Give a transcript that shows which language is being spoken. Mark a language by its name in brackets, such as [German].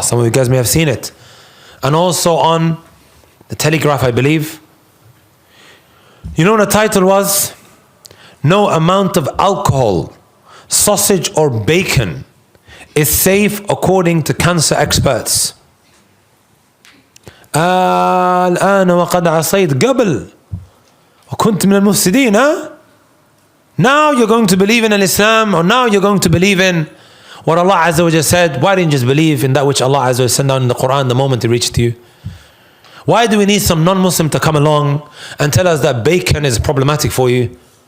[English] Some of you guys may have seen it. And also on the Telegraph, I believe. You know what the title was? No amount of alcohol, sausage or bacon is safe according to cancer experts. [Arabic] الآن وقد عصيت قبل وكنت من المفسدين. [English] Now you're going to believe in Islam, or now you're going to believe in what Allah Azza wa Jalla said. Why didn't you just believe in that which Allah Azza wa Jalla sent down in the Quran the moment it reached you? Why do we need some non-Muslim to come along and tell us that bacon is problematic for you?